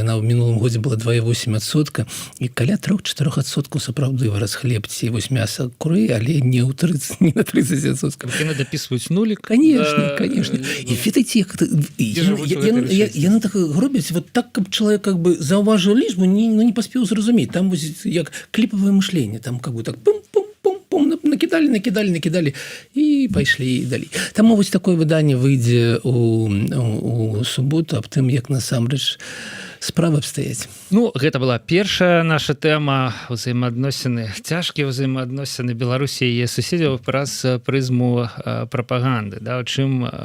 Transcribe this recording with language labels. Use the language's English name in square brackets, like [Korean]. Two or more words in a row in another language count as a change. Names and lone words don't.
[Belarusian] Яна ў мінулым годзе была 2,8%, і каля 3-4% сапраўды вырас хлеб ці вось мяса куры, але не ў 30, не на 30%. Яны дапісваюць нулік. [Russian] Конечно. [Belarusian] І ведаеце, яны так робяць, [Russian] вот так, [Belarusian] каб чалавек [Russian] как бы [Belarusian] заўважыў лічбу, не паспеў зразумець. Там вось як [Russian] клиповое мышление, там как бы так пум-пум-пум, накидали и пошли далей. [Belarusian] Таму вось такое выданне выйдзе у суботу аб тым, як насамрэч справы абстаяць. Ну, гэта была першая наша тэма, ўзаемаадносіны, цяжкія ўзаемаадносіны Беларусі і яе суседзяў праз прызму прапаганды, да, у чым